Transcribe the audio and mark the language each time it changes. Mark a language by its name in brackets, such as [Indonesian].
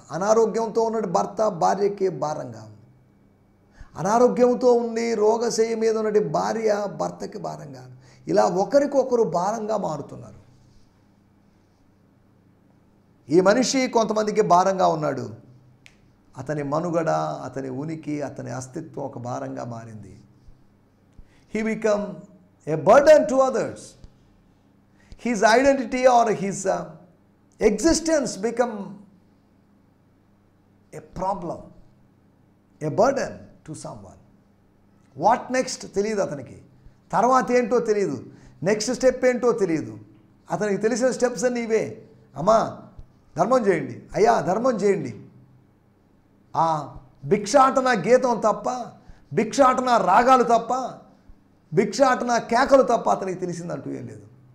[Telugu] అనారోగ్యంతో ఉన్న భర్త భార్యకి భారంగా ఉంది. అనారోగ్యంతో ఉండి రోగశయ్య మీద ఉన్నటి భార్య భర్తకి భారంగా. ఇలా ఒకరికొకరు భారంగా మారుతున్నారు. ఈ మనిషి కొంతమందికి భారంగా ఉన్నాడు. అతని మనుగడ, అతని ఉనికి, అతని అస్తిత్వం ఒక భారంగా మారింది. [English] He become a burden to others. His identity or his existence become a problem, a burden to someone. What next [Telugu] తెలియదు అతనికి. తర్వాత ఏంటో తెలియదు, నెక్స్ట్ స్టెప్ ఏంటో తెలియదు. అతనికి తెలిసిన స్టెప్స్ అన్నీ ఇవే. అమ్మా ధర్మం చేయండి, అయ్యా ధర్మం చేయండి. ఆ భిక్షాటన గీతం తప్ప, భిక్షాటన రాగాలు తప్ప, భిక్షాటన కేకలు తప్ప అతనికి తెలిసిందంటూ ఏం లేదు.